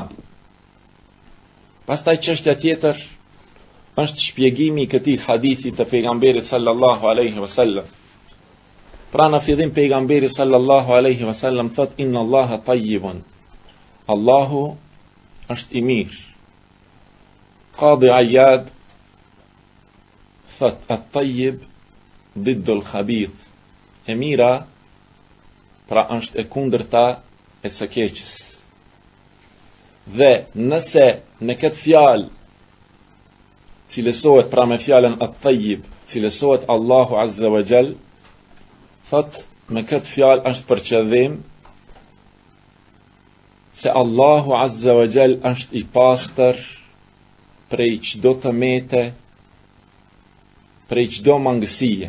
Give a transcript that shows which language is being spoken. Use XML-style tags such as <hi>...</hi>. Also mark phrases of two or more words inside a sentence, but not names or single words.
<sq>Pastaj çështja tjetër është shpjegimi i këtij hadithi të pejgamberit</sq> <ar>صلى الله عليه وسلم.</ar> <sq>Pra në fillim pejgamberi</sq> <ar>صلى الله عليه وسلم</ar> <sq>thot</sq> <ar>إن الله طيب.</ar> <sq>Allahu është i mirë. Qadi Iyad thot</sq> <ar>الطيب ضد الخبيث.</ar> <sq>E mira pra është e kundërta e së keqës. Dhe nëse në këtë fjalë cilësohet pra me fjalën at-tayyib, cilësohet Allahu</sq> <ar>عز وجل,</ar> <sq>thot me këtë fjalë është për qëllim se Allahu</sq> <ar>عز وجل</ar> <sq>është i pastër prej çdo tëmete, prej çdo mangësie.</sq>